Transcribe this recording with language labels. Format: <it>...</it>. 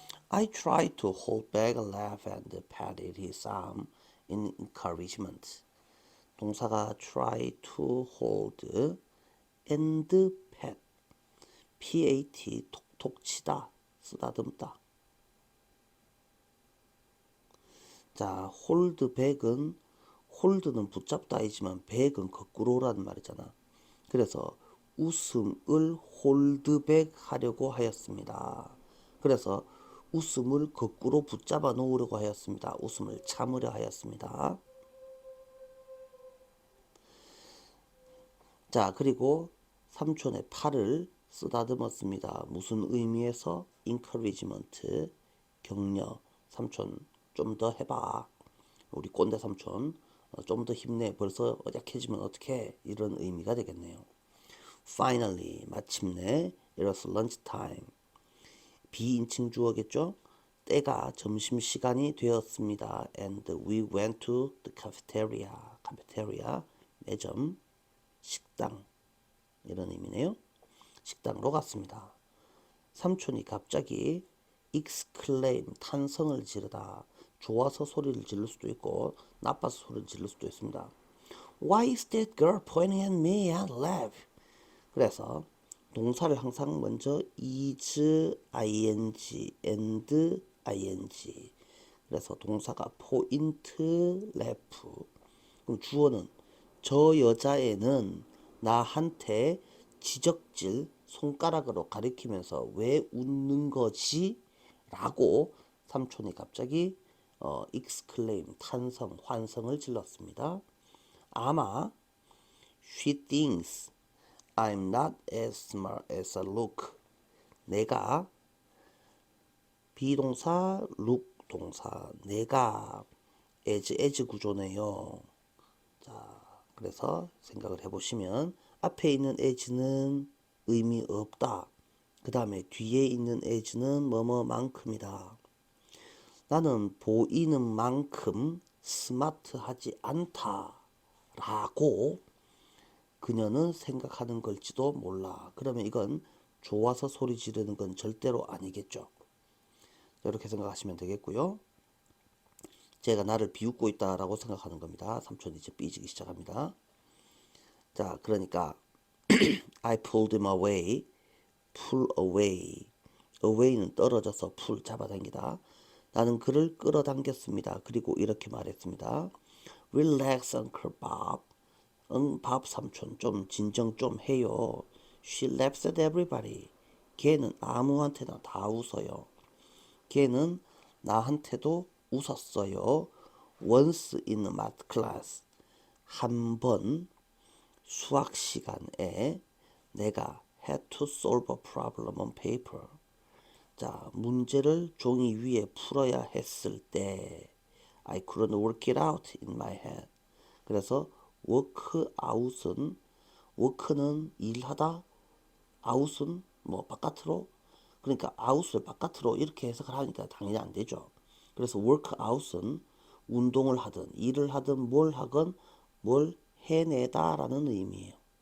<en>I tried to hold back a laugh and patted his arm in encouragement.</en> <ko>동사가</ko> <en>try to hold and pat,</en> <ko>pat 톡톡 치다, 쓰다듬다. 자, hold back은 hold는 붙잡다이지만 back은 거꾸로라는 말이잖아. 그래서 웃음을 홀드백 하려고 하였습니다. 그래서 웃음을 거꾸로 붙잡아 놓으려고 하였습니다. 웃음을 참으려 하였습니다. 자, 그리고 삼촌의 팔을 쓰다듬었습니다. 무슨 의미에서? encouragement, 격려. 삼촌 좀 더 해봐. 우리 꼰대 삼촌 좀 더 힘내. 벌써 약해지면 어떡해. 이런 의미가 되겠네요.</ko> <en>Finally,</en> <ko>마침내</ko> <en>it was lunch time.</en> <ko>비인칭 주어겠죠? 때가 점심시간이 되었습니다.</ko> <en>And we went to the cafeteria.</en> <ko>cafeteria, 매점, 식당 이런 의미네요. 식당으로 갔습니다. 삼촌이 갑자기 exclaim, 탄성을 지르다. 좋아서 소리를 지를 수도 있고 나빠서 소리를 지를 수도 있습니다.</ko> <en>Why is that girl pointing at me and laugh?</en> <ko>그래서 동사를 항상 먼저 is, ing, and ing. 그래서 동사가 point, laugh. 그럼 주어는 저 여자애는 나한테 지적질 손가락으로 가리키면서 왜 웃는 거지? 라고 삼촌이 갑자기 exclaim, 탄성, 환성을 질렀습니다. 아마</ko> <en>she thinks I'm not as smart as I look.</en> <ko>내가 비동사, look 동사, 내가 as 구조네요. 자, 그래서 생각을 해보시면 앞에 있는 as는 의미 없다. 그 다음에 뒤에 있는 as는 뭐뭐만큼이다. 나는 보이는 만큼 스마트하지 않다. 라고 그녀는 생각하는 걸지도 몰라. 그러면 이건 좋아서 소리 지르는 건 절대로 아니겠죠. 이렇게 생각하시면 되겠고요. 제가 나를 비웃고 있다라고 생각하는 겁니다. 삼촌이 이제 삐지기 시작합니다. 자, 그러니까</ko> <en>I pulled him away. pull away.</en> <ko>away는 떨어져서 pull 잡아당기다. 나는 그를 끌어당겼습니다. 그리고 이렇게 말했습니다.</ko> <en>Relax, Uncle Bob.</en> <ko>응, 밥 삼촌 좀 진정 좀 해요.</ko> <en>She laughs at everybody.</en> <ko>걔는 아무한테나 다 웃어요. 걔는 나한테도 웃었어요.</ko> <en>Once in a math class.</en> <ko>한 번 수학 시간에 내가</ko> <en>had to solve a problem on paper.</en> <ko>자, 문제를 종이 위에 풀어야 했을 때</ko> <en>I couldn't work it out in my head.</en> <ko>그래서 work out은 work는 일하다, out은 뭐 바깥으로, 그러니까 out을 바깥으로 이렇게 해석을 하니까 당연히 안 되죠. 그래서 work out은 운동을 하든 일을 하든 뭘 하건 뭘 해내다라는 의미예요.</ko>